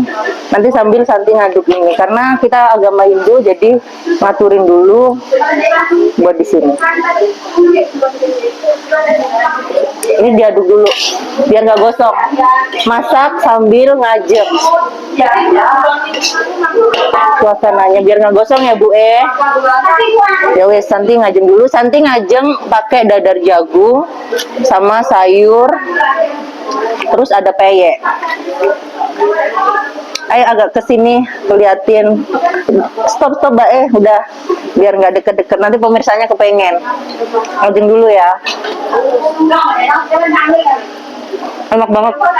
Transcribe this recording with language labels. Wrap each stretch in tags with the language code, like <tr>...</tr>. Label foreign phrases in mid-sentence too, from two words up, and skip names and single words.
<id>Nanti sambil Santi ngaduk ini, karena kita agama Hindu, jadi ngaturin dulu buat di sini. Ini diaduk dulu, biar nggak gosong. Masak sambil ngajeng. Suasananya biar nggak gosong ya Bu.</id> <jv>Ya wes,</jv> <id>Santi ngajeng dulu. Santi ngajeng pakai dadar jagung sama sayur, terus ada peyek. Ayo agak kesini keliatin. Stop Mbak, udah, biar nggak deket-deket, nanti pemirsanya kepengen. Ngajeng dulu ya. Enak banget.</id>